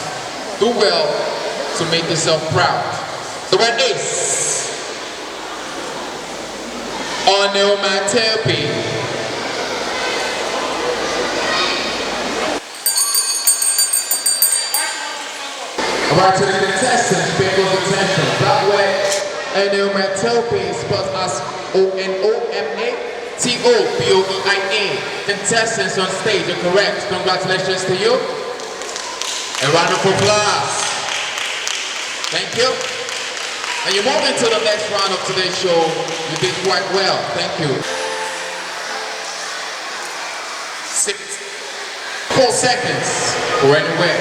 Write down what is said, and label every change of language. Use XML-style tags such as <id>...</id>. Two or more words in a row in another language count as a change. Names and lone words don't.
<en>Do well to make yourself proud. The word is onomatopoeia. Alright, to the contestants, pay close attention. That way, onomatopoeia is spelled as O-N-O-M-A-T-O-P-O-E-I-A. Contestants on stage are correct. Congratulations to you. A round of applause. Thank you. And you move into the next round of today's show. You did quite well. Thank you. 4 seconds for any word.</en>